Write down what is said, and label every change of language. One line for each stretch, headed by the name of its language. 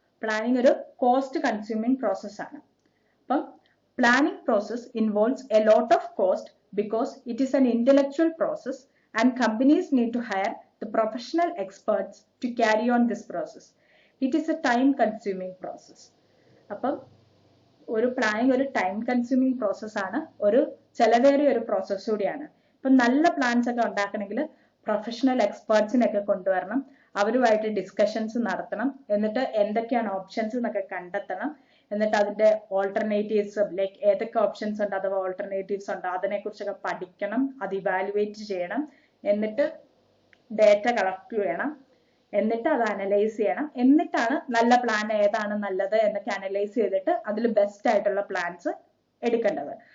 Malayalam: Planning ഒരു cost consuming process ആണ്.
English: അപ്പം planning process involves a lot of cost because it is an intellectual process and companies need to hire the professional experts to carry on this process. It is a time consuming process.
Malayalam: അപ്പം ഒരു planning ഒരു time consuming process ആണ്, ഒരു ചെലവേറിയ ഒരു process കൂടിയാണ്. ഇപ്പൊ നല്ല പ്ലാൻസ് ഒക്കെ ഉണ്ടാക്കണമെങ്കിൽ പ്രൊഫഷണൽ എക്സ്പേർട്സിനൊക്കെ കൊണ്ടുവരണം, അവരുമായിട്ട് ഡിസ്കഷൻസ് നടത്തണം, എന്നിട്ട് എന്തൊക്കെയാണ് ഓപ്ഷൻസ് എന്നൊക്കെ കണ്ടെത്തണം, എന്നിട്ട് അതിന്റെ ഓൾട്ടർനേറ്റീവ്സ് ഏതൊക്കെ ഓപ്ഷൻസ് ഉണ്ട് അഥവാ ഓൾട്ടർനേറ്റീവ്സ് ഉണ്ട് അതിനെ കുറിച്ചൊക്കെ പഠിക്കണം, അത് ഇവാലുവേറ്റ് ചെയ്യണം, എന്നിട്ട് ഡേറ്റ കളക്ട് ചെയ്യണം, എന്നിട്ട് അത് അനലൈസ് ചെയ്യണം, എന്നിട്ടാണ് നല്ല പ്ലാൻ ഏതാണ് നല്ലത് എന്നൊക്കെ അനലൈസ് ചെയ്തിട്ട് അതിൽ ബെസ്റ്റ് ആയിട്ടുള്ള പ്ലാൻസ് എടുക്കേണ്ടത്.